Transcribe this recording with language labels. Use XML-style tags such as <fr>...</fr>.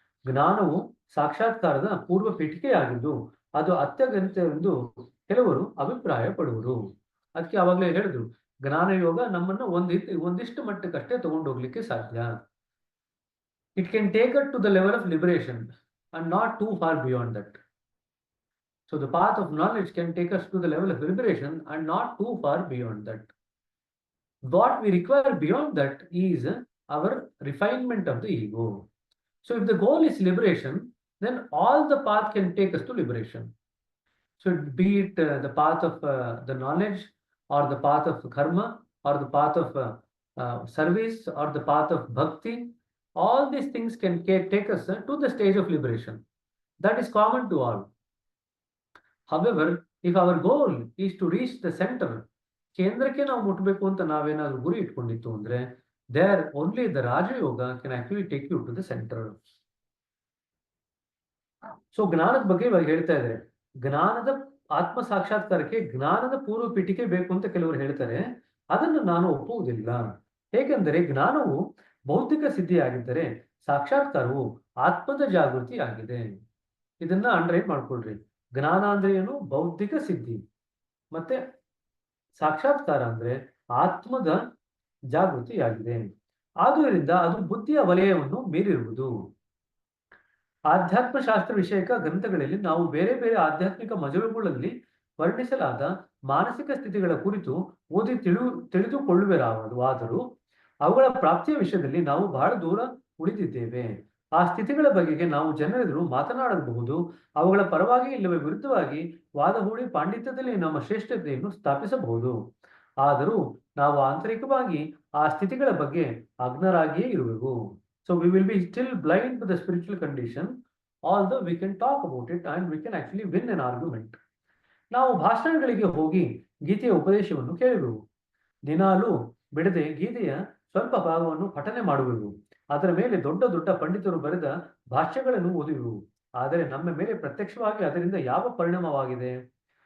<kn>ಜ್ಞಾನವು ಸಾಕ್ಷಾತ್ಕಾರದ ಪೂರ್ವ ಪೀಠಿಕೆಯಾಗಿದ್ದು ಅದು ಅತ್ಯಗತ್ಯವೆಂದು ಕೆಲವರು ಅಭಿಪ್ರಾಯ ಪಡುವರು. ಅದಕ್ಕೆ ಆವಾಗಲೇ ಹೇಳಿದ್ರು, ಜ್ಞಾನ ಯೋಗ ನಮ್ಮನ್ನು ಒಂದಿಷ್ಟು ಮಟ್ಟಕ್ಕಷ್ಟೇ ತಗೊಂಡೋಗ್ಲಿಕ್ಕೆ ಸಾಧ್ಯ.</kn> <en>It can take at to the level of liberation and not too far beyond that. So the path of knowledge can take us to the level of liberation and not too far beyond that. What we require beyond that is our refinement of the ego. So if the goal is liberation, then all the path can take us to liberation. So be it the path of the knowledge, or the path of karma, or the path of service, or the path of bhakti, all these things can take us to the stage of liberation. That is common to all. However, if our goal is to reach the center,</en> <kn>ಕೇಂದ್ರಕ್ಕೆ ನಾವು ಮುಟ್ಟಬೇಕು ಅಂತ ನಾವೇನಾದ್ರೂ ಗುರಿ ಇಟ್ಕೊಂಡಿತ್ತು ಅಂದ್ರೆ,</kn> <en>there only the Rajayoga can actually take you to the center.</en> <kn>So ಜ್ಞಾನದ ಬಗ್ಗೆ ಇವಾಗ ಹೇಳ್ತಾ ಇದ್ದಾರೆ. ಜ್ಞಾನದ ಆತ್ಮ ಸಾಕ್ಷಾತ್ಕಾರಕ್ಕೆ ಜ್ಞಾನದ ಪೂರ್ವ ಪೀಠಿಕೆ ಬೇಕು ಅಂತ ಕೆಲವರು ಹೇಳ್ತಾರೆ. ಅದನ್ನು ನಾನು ಒಪ್ಪುವುದಿಲ್ಲ. ಏಕೆಂದರೆ ಜ್ಞಾನವು ಬೌದ್ಧಿಕ ಸಿದ್ಧಿಯಾಗಿದ್ದರೆ ಸಾಕ್ಷಾತ್ಕಾರವು ಆತ್ಮದ ಜಾಗೃತಿ ಆಗಿದೆ. ಇದನ್ನ ಅಂಡರ್ಲೈನ್ ಮಾಡ್ಕೊಳ್ರಿ. ಜ್ಞಾನ ಅಂದ್ರೆ ಏನು? ಬೌದ್ಧಿಕ ಸಿದ್ಧಿ. ಮತ್ತೆ ಸಾಕ್ಷಾತ್ಕಾರ ಅಂದ್ರೆ ಆತ್ಮದ ಜಾಗೃತಿಯಾಗಿದೆ. ಆದುದರಿಂದ ಅದು ಬುದ್ಧಿಯ ವಲಯವನ್ನು ಮೀರಿರುವುದು. ಆಧ್ಯಾತ್ಮ ಶಾಸ್ತ್ರ ವಿಷಯಕ ಗ್ರಂಥಗಳಲ್ಲಿ ನಾವು ಬೇರೆ ಬೇರೆ ಆಧ್ಯಾತ್ಮಿಕ ಮಜಲುಗಳಲ್ಲಿ ವರ್ಣಿಸಲಾದ ಮಾನಸಿಕ ಸ್ಥಿತಿಗಳ ಕುರಿತು ಓದಿ ತಿಳಿದುಕೊಳ್ಳುವೆರಾದರೂ ಅವುಗಳ ಪ್ರಾಪ್ತಿಯ ವಿಷಯದಲ್ಲಿ ನಾವು ಬಹಳ ದೂರ ಉಳಿದಿದ್ದೇವೆ. ಆ ಸ್ಥಿತಿಗಳ ಬಗೆಗೆ ನಾವು ಜನರೆದುರು ಮಾತನಾಡಬಹುದು, ಅವುಗಳ ಪರವಾಗಿ ಇಲ್ಲವೇ ವಿರುದ್ಧವಾಗಿ ವಾದ ಹೂಡಿ ಪಾಂಡಿತ್ಯದಲ್ಲಿ ನಮ್ಮ ಶ್ರೇಷ್ಠತೆಯನ್ನು ಸ್ಥಾಪಿಸಬಹುದು. ಆದರೂ ನಾವು ಆಂತರಿಕವಾಗಿ ಆ ಸ್ಥಿತಿಗಳ ಬಗ್ಗೆ ಅಜ್ಞರಾಗಿಯೇ ಇರುವೆವು.</kn> <en>So we will be still blind to the spiritual condition, although we can talk about it and we can actually win an argument.</en> <kn>ನಾವು ಭಾಷಣಗಳಿಗೆ ಹೋಗಿ ಗೀತೆಯ ಉಪದೇಶವನ್ನು ಕೇಳುವೆವು. ದಿನಾಲೂ ಬಿಡದೆ ಗೀತೆಯ ಸ್ವಲ್ಪ ಭಾಗವನ್ನು ಪಠನೆ ಮಾಡುವೆವು. ಅದರ ಮೇಲೆ ದೊಡ್ಡ ದೊಡ್ಡ ಪಂಡಿತರು ಬರೆದ ಭಾಷ್ಯಗಳನ್ನು ಓದುವೆವು. ಆದರೆ ನಮ್ಮ ಮೇಲೆ ಪ್ರತ್ಯಕ್ಷವಾಗಿ ಅದರಿಂದ ಯಾವ ಪರಿಣಾಮವಾಗಿದೆ?</kn>